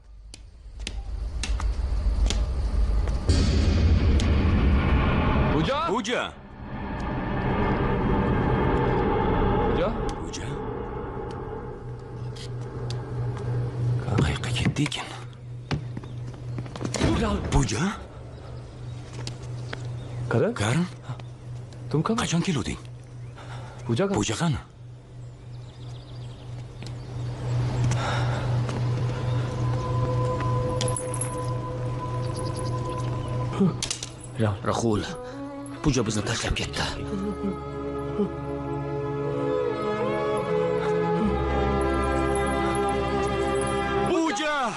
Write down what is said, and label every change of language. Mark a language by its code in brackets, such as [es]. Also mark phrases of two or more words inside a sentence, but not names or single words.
[uz] पूजा पूजा पूजा पूजा qayerga ketdi ekan? पूजा Karan Karan [hi] तुम कब [uz] qachon kelding? [hi] पूजा का [uz] पूja qani? Rahul, Puja bizni tashlab ketdi. Puja!